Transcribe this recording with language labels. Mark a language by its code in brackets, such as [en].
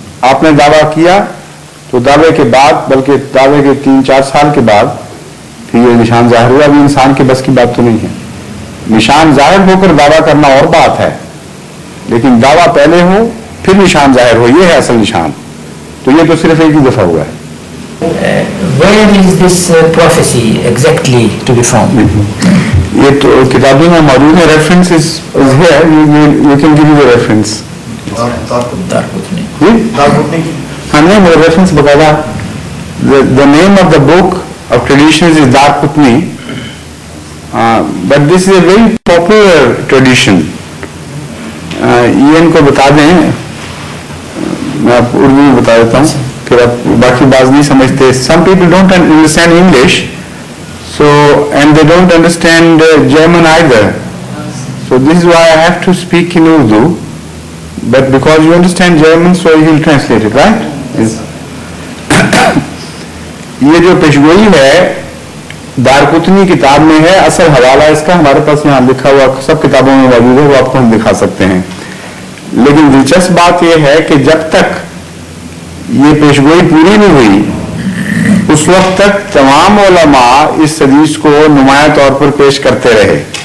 [ur] آپ نے دعویٰ کیا تو دعوے کے بعد, بلکہ دعوے کے 3-4 سال کے بعد پھر یہ نشان ظاہر ہوا. ابھی انسان کے بس کی بات تو نہیں ہے. نشان ظاہر ہو کر دعویٰ کرنا اور بات ہے, لیکن دعویٰ پہلے ہو پھر نشان ظاہر ہو, یہ ہے اصل نشان. تو یہ تو صرف ایک ہی دفعہ ہوا ہے. [en] Where is this prophecy exactly to be found? [ur] یہ تو کتابوں میں موجود ہے. [en] Reference is here. You can give me the reference. [ur] ہاں نہیں, میرا ریفرنس باقاعدہ. [en] The name of the book of traditions is Darqutni, but this is a very popular tradition. [ur] یہ ان کو بتا دیں, میں آپ اردو میں بتا دیتا ہوں, پھر آپ باقی بات نہیں سمجھتے. [en] Some people don't understand English, so and they don't understand German either. So this is why I have to speak in Urdu. But because you understand German, so you will translate it, right? Yes. [ur] یہ جو پیشگوئی ہے دارقطنی کتاب میں ہے. اصل حوالہ اس کا ہمارے پاس یہاں لکھا ہوا سب کتابوں میں موجود ہے, وہ آپ کو ہم دکھا سکتے ہیں. لیکن دلچسپ بات یہ ہے کہ جب تک یہ پیشگوئی پوری نہیں ہوئی اس وقت تک تمام علماء اس حدیث کو نمایاں طور پر پیش کرتے رہے.